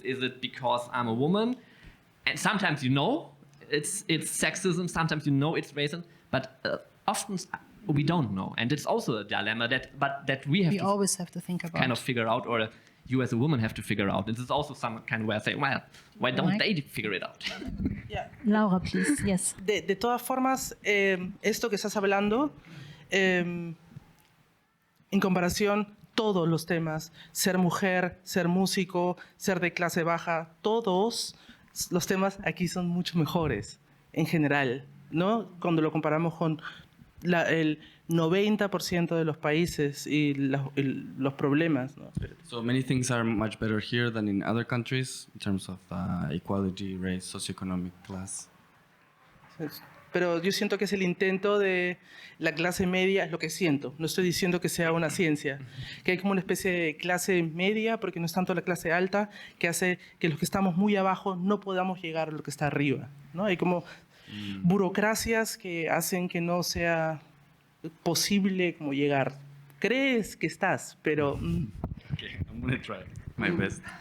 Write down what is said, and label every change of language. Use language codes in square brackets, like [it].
[en] Is it because I'm a woman? And sometimes it's sexism, sometimes it's racism, but often we don't know. And it's also a dilemma that we always have to think about, kind of figure out, or you as a woman have to figure out. This is also some kind of way I say, well, why don't they figure it out? Yeah. Laura, please. Yes. [es] De todas formas, esto que estás hablando, en comparación, todos los temas, ser mujer, ser músico, ser de clase baja, todos los temas aquí son mucho mejores en general, ¿no? Cuando lo comparamos con el 90% de los países y los problemas, ¿no? [en] So many things are much better here than in other countries in terms of equality, race, socioeconomic class. [es] Pero yo siento que es el intento de la clase media, es lo que siento. No estoy diciendo que sea una ciencia, que hay como una especie de clase media, porque no es tanto la clase alta, que hace que los que estamos muy abajo no podamos llegar a lo que está arriba, ¿no? Hay como burocracias que hacen que no sea posible como llegar. Crees que estás, pero... [en] Okay, I'm going to try my best.